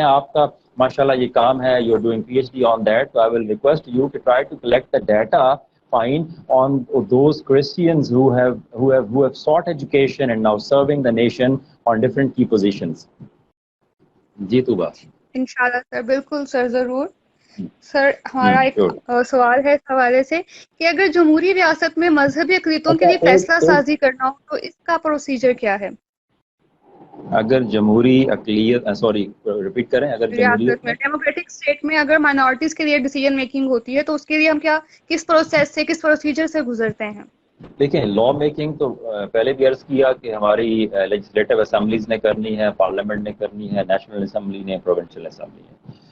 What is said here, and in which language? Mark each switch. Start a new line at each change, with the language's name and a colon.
Urdu: آپ کا ماشاءاللہ یہ کام ہے,
English: You are doing PhD on that, so I will request you to try to collect the data find on those Christians who have sought education and now serving the nation on different key positions.
Urdu: جی تو بات انشاءاللہ سر, بالکل سر, ضرور سر. ہمارا ایک سوال ہے اس حوالے سے کہ اگر جمہوری ریاست میں مذہبی اقلیتوں کے لیے فیصلہ سازی کرنا ہو تو اس کا پروسیجر کیا ہے؟ اگر جمہوری اقلیت سوری ریپیٹ کریں, اگر ریاست میں ڈیموکریٹک اسٹیٹ میں اگر مائنورٹیز کے لیے ڈیسیجن میکنگ ہوتی ہے تو اس کے لیے ہم کس پروسیس سے, کس پروسیجر سے گزرتے ہیں؟ دیکھیں, لا میکنگ تو پہلے بھی عرض کیا کہ ہماری لیجسلیٹو اسمبلیز نے کرنی ہے, پارلیمنٹ نے کرنی ہے, نیشنل اسمبلی نے, پروونشل اسمبلی نے.